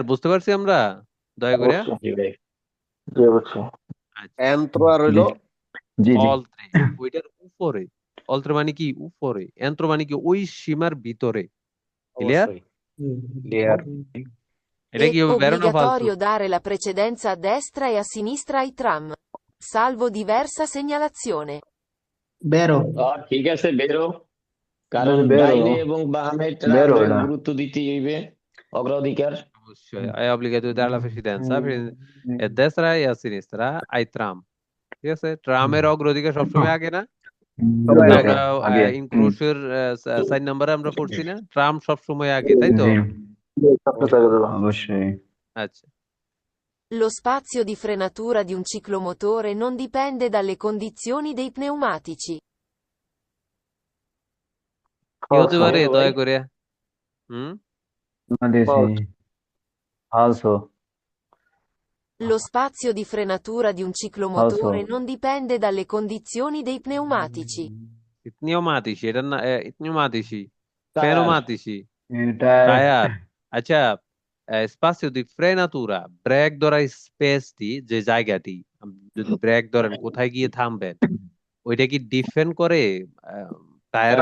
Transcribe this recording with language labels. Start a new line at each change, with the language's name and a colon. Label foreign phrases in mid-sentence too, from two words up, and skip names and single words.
Bangla: বুঝতে পারছি আমরা, দয়া করে? এন্ত্র আর হইলো জি জি অলত্রে ওইটার উপরে, অলত্রে মানে কি উপরে, এন্ত্র মানে কি ওই সীমার ভিতরে। ক্লিয়ার? অবশ্যই ক্লিয়ার। এটা
Italian: È
Bangla: কি হবে, বেরো না ফালতু?
Italian: obbligatorio dare la precedenza a destra e a sinistra ai tram, salvo diversa segnalazione.
Bangla: বেরো। ঠিক আছে, বেরো। কারণ বেরো ডাইনে এবং বামে বেরো ট্রামে না গুরুত্ব দিতে হইবে, অগ্রাধিকার। অবশ্যই
Italian: è obbligatorio dare la precedenza e destra e a sinistra ai tram।
Bangla: ঠিক আছে, ট্রামের অগ্রাধিকার সবসময় আগে না? সবাই আমরা আগে ইনক্রোশের 4 নম্বরে আমরা পড়ছি না, ট্রাম সবসময় আগে, তাই তো? অবশ্যই আচ্ছা,
Italian: Lo spazio di frenatura di un ciclomotore non dipende dalle condizioni dei pneumatici.
Bangla: কি হতে পারে দয়া করে? হুম, ফালসো
Italian: Lo spazio di frenatura di un ciclomotore non dipende dalle condizioni dei pneumatici.
Bangla: pneumatici, এটা না pneumatici, টায়ার pneumatici, এটা টায়ার। আচ্ছা,
Italian: spazio di frenatura,
Bangla: ব্রেক ধরার স্পেসটি, যে জায়গাটি যদি ব্রেক ধরেন কোথায় গিয়ে থামবেন, ওইটা কি ডিফেন্ড করে টায়ারের